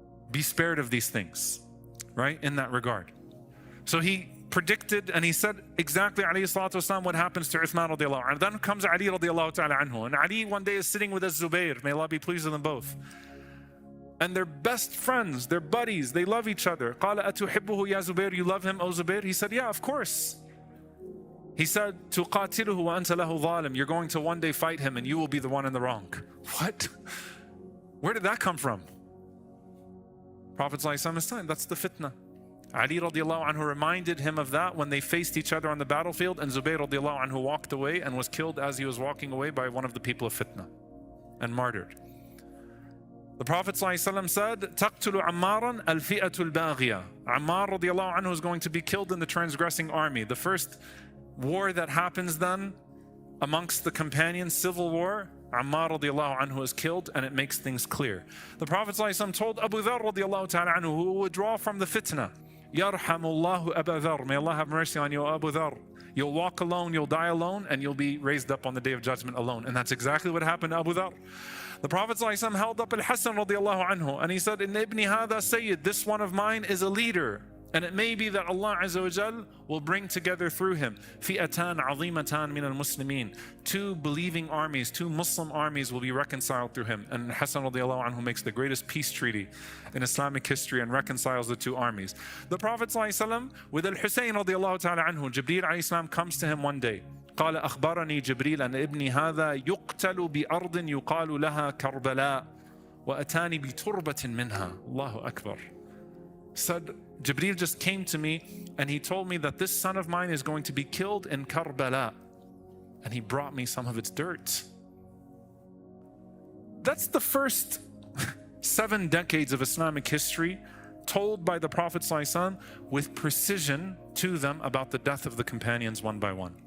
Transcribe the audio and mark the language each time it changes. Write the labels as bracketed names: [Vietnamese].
[English] Be spared of these things, right? In that regard. So he predicted and he said exactly alayhi salatu wasalam what happens to Uthman radiallahu anhu. Then comes Ali radiallahu ta'ala anhu. And Ali one day is sitting with Az-Zubayr, may Allah be pleased with them both. And they're best friends, they're buddies, they love each other. [Arabic] قَالَ أَتُحِبُّهُ يَا زُبَيْرُ, [English] you love him, O Zubayr? He said, yeah, of course. [Arabic] He said, تُقَاتِلُهُ وَأَنْتَ لَهُ ظَالِمٌ. [English] You're going to one day fight him and you will be the one in the wrong. What? Where did that come from? Prophet ﷺ's time, that's the fitna. Ali radiallahu anhu reminded him of that when they faced each other on the battlefield, and Zubayr radiallahu anhu walked away and was killed as he was walking away by one of the people of fitna and martyred. [Arabic] The Prophet ﷺ said, تَقْتُلُ عَمَّارًا الْفِئَةُ الْبَاغِيَةُ. [English] Ammar radiallahu anhu is going to be killed in the transgressing army. The first war that happens then amongst the companions, civil war, Ammar radiallahu anhu is killed, and it makes things clear. The Prophet ﷺ told Abu Dharr radiallahu ta'ala anhu, who would withdraw from the fitna, [Arabic] Yarhamullahu Abu Dharr. [English] May Allah have mercy on you, Abu Dharr. You'll walk alone, you'll die alone, and you'll be raised up on the day of judgment alone. And that's exactly what happened to Abu Dharr. The Prophet ﷺ held up Hasan radiallahu anhu, and he said, [Arabic] "In ibni hadha sayyid, [English] this one of mine is a leader. And it may be that Allah Azza wa Jal will bring together through him [Arabic] fi'atan azimatan min al-muslimin. [English] Two believing armies, two Muslim armies will be reconciled through him." And Hasan radiallahu anhu makes the greatest peace treaty in Islamic history and reconciles the two armies. The Prophet ﷺ with Husayn radiallahu ta'ala anhu, Jibreel alayhi salam comes to him one day. [Arabic] قال أخبرني جبريل أن ابني هذا يقتل بأرض يقال لها كربلاء وأتاني بتربة منها. Allahu Akbar. [English] Said, Jibreel just came to me and he told me that this son of mine is going to be killed in Karbala, and he brought me some of its dirt. That's the first 7 decades of Islamic history told by the Prophet ﷺ with precision to them about the death of the companions one by one.